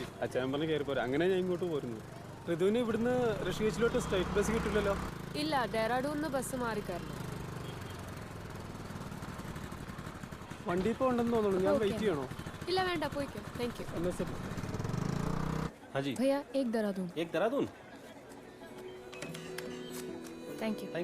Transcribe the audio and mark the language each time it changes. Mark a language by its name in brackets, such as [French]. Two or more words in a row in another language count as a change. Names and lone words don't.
[Malayalam] അച്ഛൻ പറഞ്ഞ് കയറി പോരാ. അങ്ങനെ ഞാൻ ഇങ്ങോട്ട് പോരുന്നു. ഋതുവിന് ഇവിടുന്ന് ഋഷികേശിലോട്ട് [English] straight bus [Malayalam] കിട്ടില്ലല്ലോ? ഇല്ല, ഡെറാഡൂന്ന് ബസ് മാറിക്കായിരുന്നു. വണ്ടി ഇപ്പോൾ ഉണ്ടെന്ന് തോന്നുന്നു. ഞാൻ വെയിറ്റ് ചെയ്യണോ? ഇല്ല, വേണ്ട, പോയിക്കോ. [English] thank you. [Malayalam] എന്നാ ശരി. [Hindi] ഹാജി भैया एक देहरादून. एक देहरादून. [English] thank you.